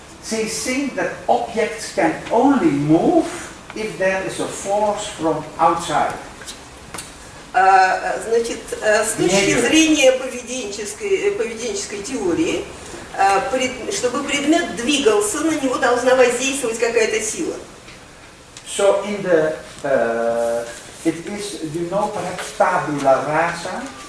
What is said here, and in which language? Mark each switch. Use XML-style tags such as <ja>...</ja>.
<en>They think that objects can only move if there is a force from outside.</en> <ru>Значит, с точки зрения поведенческой теории, чтобы предмет двигался, на него должна воздействовать какая-то сила.</ru> <en>So in the it is, you know, perhaps tabula rasa.</en>